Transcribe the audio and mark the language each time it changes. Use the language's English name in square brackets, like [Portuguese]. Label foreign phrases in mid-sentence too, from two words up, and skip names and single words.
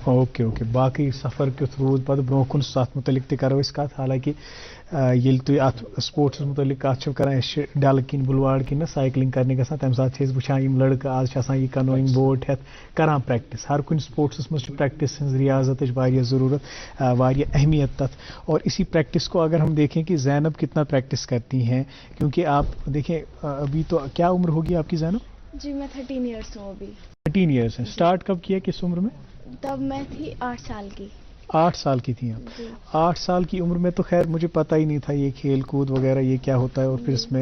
[English] okay okay [Kashmiri] باقی سفر کیُتھ روٗد پتہٕ برونٛہہ کُن تَتھ مُتعلِق تہِ کرو أسۍ کتھ حالانکہِ ییٚلہِ تُہۍ اتھ سپورٹسس مُتعلِق کتھ چھِو کران أسۍ چھِ ڈلہٕ کِنۍ بُلواڑ کِنۍ سایکلِنگ کرنہِ گژھان تمہِ ساتہٕ چھِ أسۍ وٕچھان یِم لڑکہٕ آز چھِ آسان یہِ [English] canoeing boat [Kashmiri] ہٮ۪تھ کران پریکٹس ہر کُنہِ سپورٹسس منٛز چھِ پریکٹس ہٕنٛز ریاضتٕچ واریاہ ضروٗرت واریاہ اہمیت تتھ [Urdu] اور اسی پریکٹس کو اگر ہم دیکھیں کہ زینب کتنا پریکٹس کرتی ہیں کیونکہ آپ دیکھیں ابھی تو کیا عمر ہوگی آپ کی زینب؟ جی میں 13 ایئرس ہوں ابھی. 13 ایئرس ہیں. اسٹارٹ کب کیا کس عمر میں؟ تب میں تھی 8 سال کی. 8 سال کی تھی آپ. 8 سال کی عمر میں تو خیر مجھے پتہ ہی نہیں تھا یہ کھیل کود وغیرہ یہ کیا ہوتا ہے اور پھر اس میں